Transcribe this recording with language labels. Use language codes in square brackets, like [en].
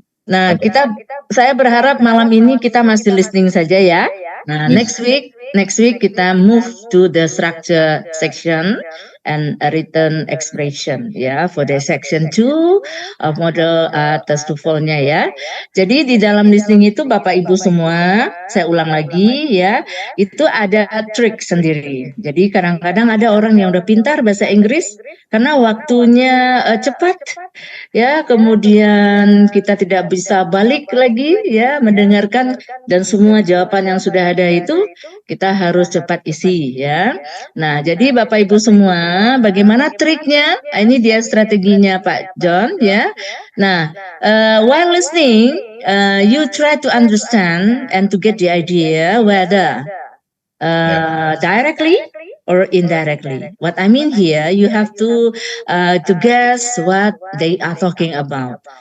[id] Nah, saya berharap malam ini kita masih listening saja ya. [en] Nah, next week kita move to the structure section, and written expression ya for the section 2 of model test TOEFL-nya ya. [id] Jadi di dalam listening itu Bapak Ibu semua, saya ulang lagi ya, itu ada trik sendiri. Jadi kadang-kadang ada orang yang udah pintar bahasa Inggris karena waktunya cepat ya, kemudian kita tidak bisa balik lagi ya mendengarkan, dan semua jawaban yang sudah ada itu kita harus cepat isi ya. Nah, jadi Bapak Ibu semua, bagaimana triknya? Ini dia strateginya Pak John ya. [en] Nah, while listening, you try to understand and to get the idea whether directly or indirectly. What I mean here, you have to guess what they are talking about.